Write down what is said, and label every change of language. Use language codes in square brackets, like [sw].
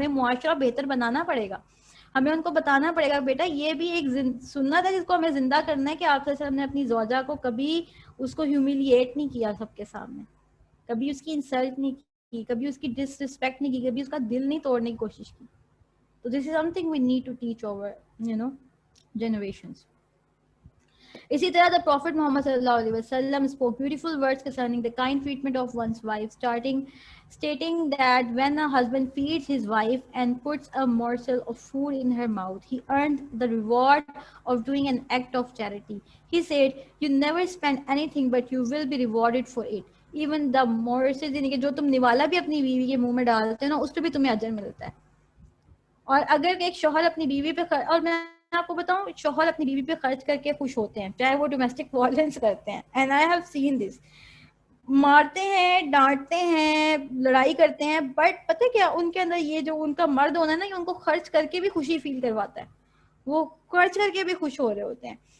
[ur] ہمیں معاشرہ بہتر بنانا پڑے گا, ہمیں ان کو بتانا پڑے گا بیٹا یہ بھی ایک سنت ہے جس کو ہمیں زندہ کرنا ہے, کہ آپ سے ہم نے اپنی زوجہ کو کبھی اس کو ہیوملیٹ نہیں کیا سب کے سامنے, کبھی اس کی انسلٹ نہیں کی, کبھی اس کی ڈس رسپیکٹ نہیں کی, کبھی اس کا دل نہیں توڑنے کی کوشش کی. [en] تو this is something we need to teach over generations. [ur] اسی طرح [en] the Prophet Muhammad sallallahu alaihi wasallam spoke beautiful words concerning the kind treatment of one's wife, stating that when a husband feeds his wife and puts a morsel of food in her mouth, he earned the reward of doing an act of charity. He said, you never spend anything but you will be rewarded for it. Even the morsel, [ur] یعنی کہ جو تم نوالا بھی اپنی بیوی کے منہ میں ڈالتے ہو نا, اس پہ بھی تمہیں اجر ملتا ہے. اور اگر ایک شوہر اپنی بیوی پہ اور میں آپ کو بتاؤں, شوہر اپنی بیوی پہ خرچ کر کے خوش ہوتے ہیں, چاہے وہ ڈومیسٹک وائلنس کرتے ہیں, [en] and I have seen this, [ur] مارتے ہیں, ڈانٹتے ہیں, لڑائی کرتے ہیں, بٹ پتہ کیا ان کے اندر یہ جو ان کا مرد ہونا ہے نا, یہ ان کو خرچ کر کے بھی خوشی فیل کرواتا ہے, وہ خرچ کر کے بھی خوش ہو رہے ہوتے ہیں.